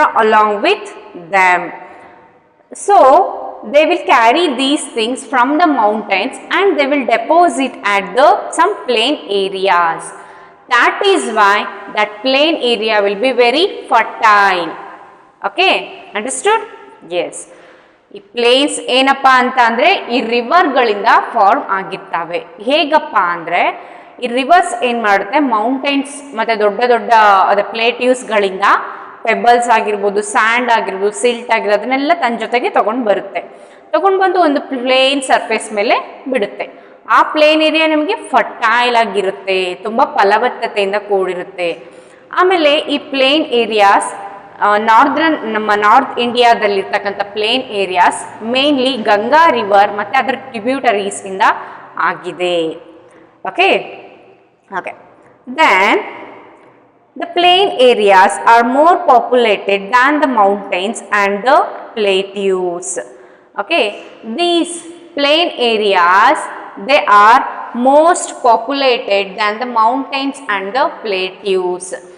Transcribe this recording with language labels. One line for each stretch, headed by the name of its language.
English: along with them. So they will carry these things from the mountains and they will deposit at some plain areas. That is why that plain area will be very fertile. Okay, understood? Yes.
Kannada: ಈ planes ಏನಪ್ಪ ಅಂತ ಅಂದರೆ ಈ ರಿವರ್ಗಳಿಂದ form ಆಗಿರ್ತವೆ. ಹೇಗಪ್ಪ ಅಂದರೆ ಈ reverse ಏನು ಮಾಡುತ್ತೆ, ಮೌಂಟೈನ್ಸ್ ಮತ್ತು ದೊಡ್ಡ ದೊಡ್ಡ ಅದ ಪ್ಲೇಟ್ಯೂಸ್ಗಳಿಂದ ಪೆಬಲ್ಸ್ ಆಗಿರ್ಬೋದು, ಸ್ಯಾಂಡ್ ಆಗಿರ್ಬೋದು, ಸಿಲ್ಟ್ ಆಗಿರ್ಬೋದು, ಅದನ್ನೆಲ್ಲ ತನ್ನ ಜೊತೆಗೆ ತೊಗೊಂಡು ಬರುತ್ತೆ. ತೊಗೊಂಡು ಬಂದು ಒಂದು ಪ್ಲೇನ್ ಸರ್ಫೇಸ್ ಮೇಲೆ ಬಿಡುತ್ತೆ. ಆ ಪ್ಲೇನ್ ಏರಿಯಾ ನಮಗೆ ಫರ್ಟೈಲ್ ಆಗಿರುತ್ತೆ, ತುಂಬ ಫಲವತ್ತತೆಯಿಂದ ಕೂಡಿರುತ್ತೆ. ಆಮೇಲೆ ಈ ಪ್ಲೇನ್ ಏರಿಯಾಸ್ ನಮ್ಮ north ಇಂಡಿಯಾದಲ್ಲಿರ್ತಕ್ಕಂಥ plane areas mainly Ganga river ಮತ್ತು ಅದರ ಟ್ರಿಬ್ಯೂಟರೀಸಿಂದ ಆಗಿದೆ.
English: Okay. Okay. Then the plain areas are more populated than the mountains and the plateaus. Okay, these plain areas, they are most populated than the mountains and the plateaus.